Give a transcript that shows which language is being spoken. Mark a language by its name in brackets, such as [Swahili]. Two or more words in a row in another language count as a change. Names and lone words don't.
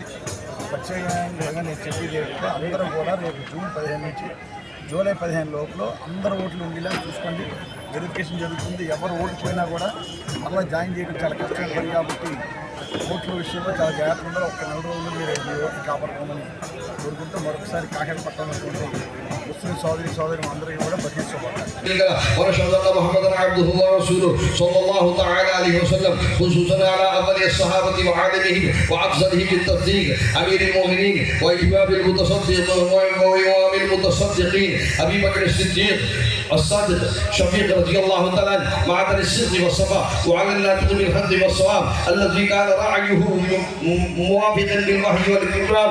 [Telugu] ప్రత్యేకంగా నేను చెప్పేది ఏంటంటే అందరూ కూడా రేపు జూన్ 15 నుంచి జూలై 15 లోపల అందరూ ఓట్లు ఉండేలా చూసుకోండి. వెరిఫికేషన్ జరుగుతుంది. ఎవరు ఓటు పోయినా కూడా మళ్ళీ జాయిన్ చేయడం చాలా కష్టమైన పని కాబట్టి ఓట్ల విషయంలో చాలా జాగ్రత్తగా ఉండాలి. ఒక 4 రోజులు మీరు ఈ ఓట్లు కాపాడుకోమని కోరుకుంటూ మరొకసారి కాకినాడ పట్టణంలో ముస్లిం సోదరి అందరికీ కూడా బతికించుకోవాలి. [Arabic] خصوصا على أفضل الصحابة وعادلهم وأفضلهم بالتصديق أمير المؤمنين وإمام المتصدقين أبي بكر الصديق الصادق شفيق رضي الله تعالى معدن الصدق والصفاء وعلى الناطق بالحق والصواب الذي كان رعيه موافقا للوحي والكتاب